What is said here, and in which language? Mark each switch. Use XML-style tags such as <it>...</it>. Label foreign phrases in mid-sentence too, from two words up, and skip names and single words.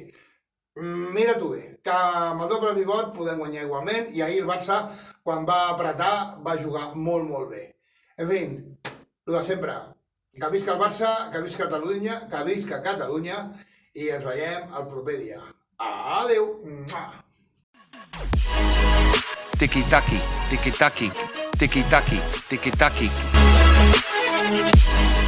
<ca>Mira tu bé, que amb el doble pivot podem guanyar igualment i ahir el Barça, quan va apretar, va jugar molt bé. En fi, el de sempre, que visca el Barça, que visca Catalunya i ens veiem el proper dia. Adéu! Tiki-taki, tiki-taki, tiki-taki, tiki-taki.</ca>